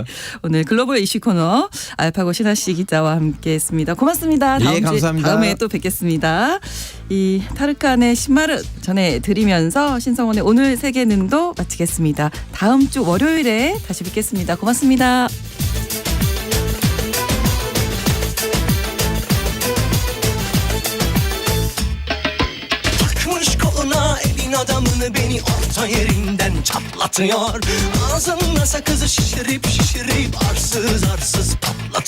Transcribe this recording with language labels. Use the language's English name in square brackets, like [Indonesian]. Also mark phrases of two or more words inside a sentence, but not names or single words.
[Korean] 오늘 글로벌 이슈 코너 알파고 신하 씨 기자와 함께했습니다. 고맙습니다. 예, 감사합니다. 다음에 또 뵙겠습니다. 이 타르칸의 시마르 전해드리면서 신성원의 오늘 세계는도 마치겠습니다. 다음 주 월요일에 다시 뵙겠습니다. 고맙습니다. [Turkish] Elin adamını beni orta yerinden çatlatıyor. Ağzında sakızı şişirip arsız arsız patlatıyor.